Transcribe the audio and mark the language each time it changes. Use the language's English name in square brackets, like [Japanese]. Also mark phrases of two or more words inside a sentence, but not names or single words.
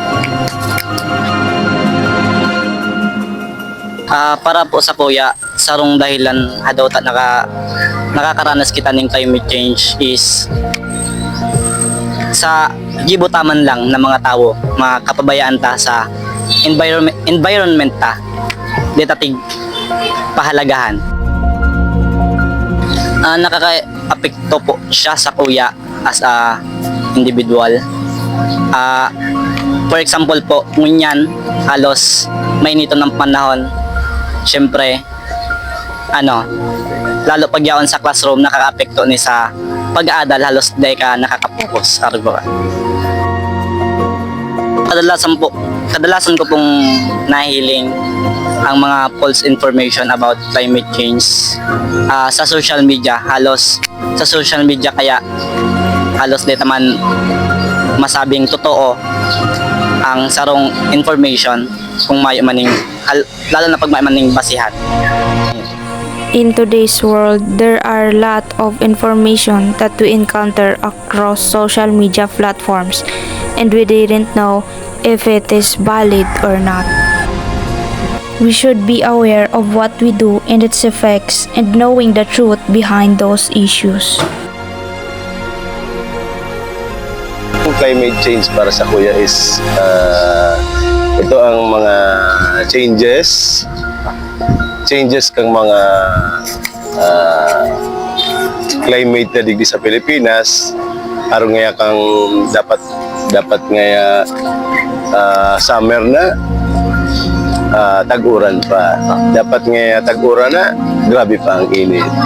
[Bikol] Para po sa kuya, sarong dahilan hadawta nakakaranas kita ng [English] climate change [Bikol] is sa gibutaman lang ng mga tao, mga kapabayaan ta sa environment ta, di tatig pahalagahan. Nakaka-apekto po siya sa kuya [English] as a individual. For example [Bikol] po, ngunyan halos mainito ng panahon. Siyempre, lalo pag yaon sa classroom, nakaka-apekto ni sa pag-aadal, halos di ka nakaka-focus. Kadalasan ko pong nahiling ang mga [English] false information about climate change [Bikol] sa [English] social media. [Bikol] Sa [English] social media [Bikol] kaya halos di taman masabing totoo ang sarong information kung mayo maning lalo na pag may maning basihan. [English] In today's world, there are a lot of information that we encounter across social media platforms and we didn't know if it is valid or not. We should be aware of what we do and its effects and knowing the truth behind those issues. Climate change [Bikol] para sa kuya is ito ang mga changes kang mga climate na digdi sa Pilipinas aron nga kang dapat nga summer na tag-uran pa dapat nga tag-uran na grabe pa ang init.